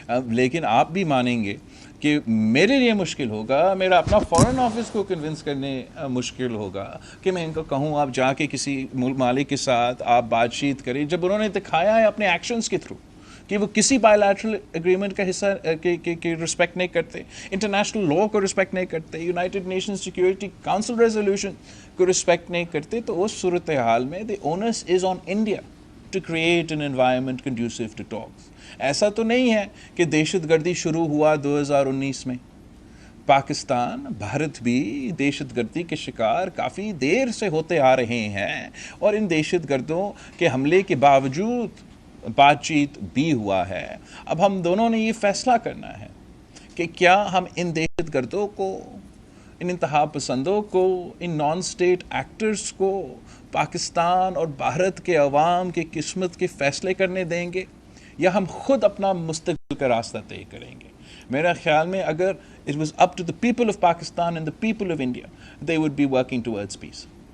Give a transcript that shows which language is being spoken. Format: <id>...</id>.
<ur>لیکن آپ بھی مانیں گے کہ میرے لیے مشکل ہوگا، میرا اپنا فورن آفس کو کنونس کرنے مشکل ہوگا کہ میں ان کو کہوں آپ جا کے کسی مالک کے ساتھ آپ بات چیت کریں، جب انہوں نے دکھایا ہے اپنے ایکشنز کے تھرو کہ وہ کسی بائی لیٹرل اگریمنٹ کا حصہ کی رسپیکٹ نہیں کرتے، انٹرنیشنل لا کو رسپیکٹ نہیں کرتے، United nation security council resolution کو رسپیکٹ نہیں کرتے. تو اس صورتحال میں</ur> <en>the onus is on India to create an environment conducive to talks.</en> <ur>ایسا تو نہیں ہے کہ دہشت گردی شروع ہوا 2019 میں. پاکستان، بھارت بھی دہشت گردی کے شکار کافی دیر سے ہوتے آ رہے ہیں، اور ان دہشت گردوں کے حملے کے باوجود بات چیت بھی ہوا ہے. اب ہم دونوں نے یہ فیصلہ کرنا ہے کہ کیا ہم ان دہشت گردوں کو، ان انتہا پسندوں کو، ان نان اسٹیٹ ایکٹرز کو پاکستان اور بھارت کے عوام کی قسمت کے فیصلے کرنے دیں گے، یا ہم خود اپنا مستقبل کا راستہ طے کریں گے. میرا خیال میں اگر</ur> <en>it was up to the people of Pakistan and the people of India, they would be working towards peace.</en>